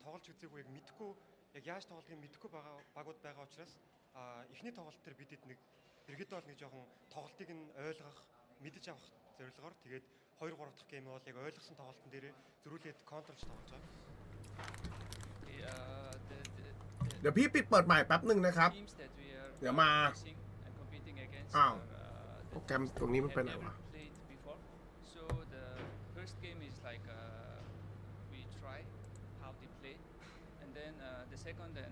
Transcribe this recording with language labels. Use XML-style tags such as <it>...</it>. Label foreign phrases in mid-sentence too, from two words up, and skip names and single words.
<mn>тоглож үзээгүй яг мэдхгүй яг яаж тоглодгийг мэдхгүй байгаа багууд байгаа учраас эхний тоглолт дээр бидэд нэг ерөнхийдөө бол нэг жоохон тоглолтыг нь ойлгох, мэдэж авах зорилгоор тэгээд 2 3 дахь гейм бол яг ойлгосон тоглолтын дээр зөрүүлээд контролж тоглож байгаа.</mn> <th>เดี๋ยวพี่ปิดเปิดใหม่แป๊บหนึ่งนะครับเดี๋ยวมาอ้าวโปรแกรมตรงนี้มันเป็นอะไรวะ</th> <en>So the first game is like we try how they play, and then the second and</en>